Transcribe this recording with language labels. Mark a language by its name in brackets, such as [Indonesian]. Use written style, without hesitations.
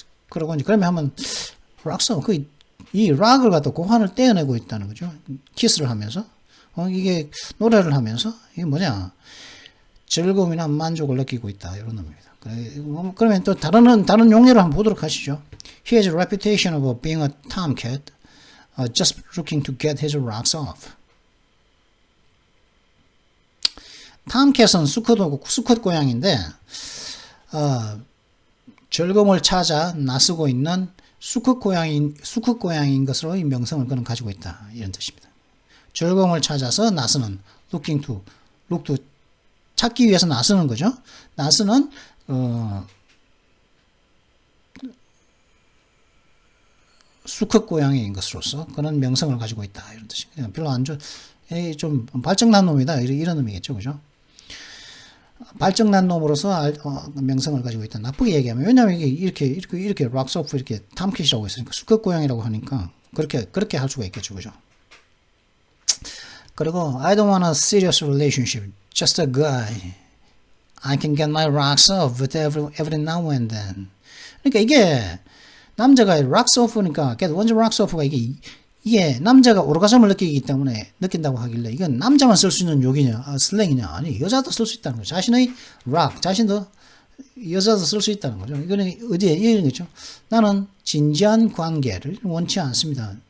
[Korean] 그러고 이제 그러면 하면 락서 이 락을 갖다 고환을 떼어내고 있다는 거죠. 키스를 하면서 이게 노래를 하면서 이게 뭐냐 즐거움이나 만족을 느끼고 있다 이런 의미입니다. 그러면 또 다른 용례를 한번 보도록 하시죠. [English] He has a reputation of being a tomcat, just looking to get his rocks off. [Korean] 탐캣은 수컷 고양인데 즐거움을 찾아 나서고 있는 수컷 고양인 것으로 이 명성을 그는 가지고 있다 이런 뜻입니다. 즐거움을 찾아서 나서는 [English] looking to [Korean] 찾기 위해서 나서는 거죠. 나서는 수컷 고양이인 것으로서 그런 명성을 가지고 있다 이런 뜻입니다. 별로 안 좋, 좀 발정난 놈이다 이런 의미겠죠, 그죠? 발정난 놈으로서 명성을 가지고 있다. 나쁘게 얘기하면 왜냐하면 이게 이렇게 락스오프 이렇게 탐캣이라고 했으니까 수컷 고양이라고 하니까 그렇게 할 수가 있겠죠, 그죠? [English] 그리고 I don't want a serious relationship, just a guy. I can get my rocks off with every now and then. [Korean] 그러니까 이게 남자가 rocks off니까 get one's rocks off가 이게 남자가 오르가즘을 느끼기 때문에 느낀다고 하길래 이건 남자만 쓸 수 있는 욕이냐 슬랭이냐 아니 여자도 쓸 수 있다는 거죠. 자신의 락 자신도 여자도 쓸 수 있다는 거죠. 이거는 어디에 이런 거죠. 나는 진지한 관계를 원치 않습니다.